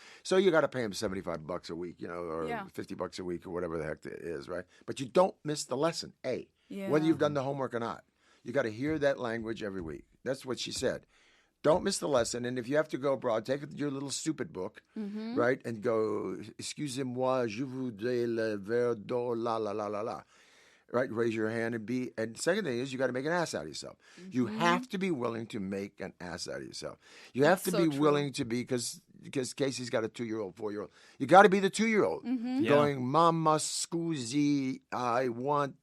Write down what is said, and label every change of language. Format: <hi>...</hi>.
<en>So you got to pay him $75 a week, or $50 a week or whatever the heck it is, right? But you don't miss the lesson, whether you've done the homework or not. You got to hear that language every week. That's what she said. Don't miss the lesson. And if you have to go abroad, take your little stupid book, right? And go,</en> <fr>excusez-moi, je voudrais le verre d'eau, la, la, la, la, la.</fr> <en>Right? Raise your hand and second thing is you got to make an ass out of yourself. You have to be willing to make an ass out of yourself. You have to so be true. willing to be, because Casey's got a 2-year-old, 4-year-old. You got to be the 2-year-old. Going, Mama, scusi, I want</en>